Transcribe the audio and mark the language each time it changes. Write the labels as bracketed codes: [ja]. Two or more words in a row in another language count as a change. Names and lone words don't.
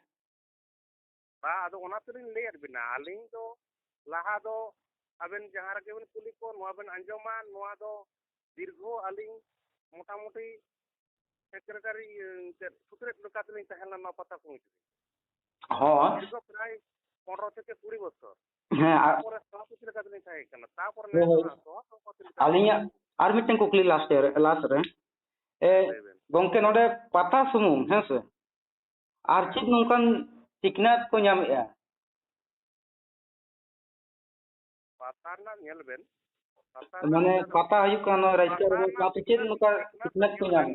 [sat] ᱵᱟ ᱟᱫᱚ ᱚᱱᱟ ᱛᱮᱞᱤᱧ ᱞᱟᱹᱭᱟᱫ ᱵᱮᱱᱟ, ᱟᱹᱞᱤᱧ ᱫᱚ ᱞᱟᱦᱟ ᱫᱚ ᱟᱵᱮᱱ ᱡᱟᱦᱟᱸ ᱨᱮᱜᱮ ᱵᱮᱱ ᱠᱩᱞᱤ ᱠᱚ ᱱᱚᱣᱟ ᱵᱮᱱ ᱟᱸᱡᱚᱢᱟ, ᱱᱚᱣᱟ ᱫᱚ ᱫᱤᱨᱜᱷᱚ ᱟᱹᱞᱤᱧ ᱢᱚᱴᱟᱢᱩᱴᱤ ᱥᱮᱠᱨᱮᱴᱟরি ᱥᱩᱛᱨᱮᱫ ᱞᱮᱠᱟ ᱛᱮᱞᱤᱧ ᱛᱟᱦᱮᱸ ᱞᱮᱱᱟ ᱯᱟᱛᱟ ᱠᱚᱢᱤᱴᱤ ᱨᱮ। ᱦᱚᱸ [bn] দীর্ঘ প্রায় 15 থেকে 20 বছর। হ্যাঁ তারপরে সভাপতি লেখা দিলেন তাই কেন তারপরে সভাপতি লেখা [sat] ᱟᱹᱞᱤᱧᱟᱜ ᱟᱨ ᱢᱤᱫᱴᱮᱱ ᱠᱩᱠᱞᱤ ᱞᱟᱥᱴ ᱨᱮ ᱜᱚᱝᱠᱮ ᱱᱚᱰᱮ ᱯᱟᱛᱟ ᱥᱩᱢᱩᱝ ᱦᱮᱸᱥᱮ ᱟᱨ ᱪᱮᱫ ᱱᱚᱝᱠᱟᱱ ᱥᱤᱠᱷᱱᱟᱹᱛ ᱠᱚ ᱧᱟᱢᱮᱜᱼᱟ? ᱯᱟᱛᱟ ᱨᱮᱱᱟᱜ ᱧᱮᱞ ᱵᱮᱱ ᱢᱟᱱᱮ ᱯᱟᱛᱟ ᱦᱩᱭᱩᱜ ᱠᱟᱱᱟ ᱱᱚᱣᱟ ᱨᱟᱡᱽᱠᱟᱹ ᱥᱟᱶᱛᱮ ᱪᱮᱫ ᱱᱚᱝᱠᱟ ᱥᱤᱠᱷᱱᱟᱹᱛ ᱠᱚ ᱧᱟᱢᱮᱜᱼᱟ?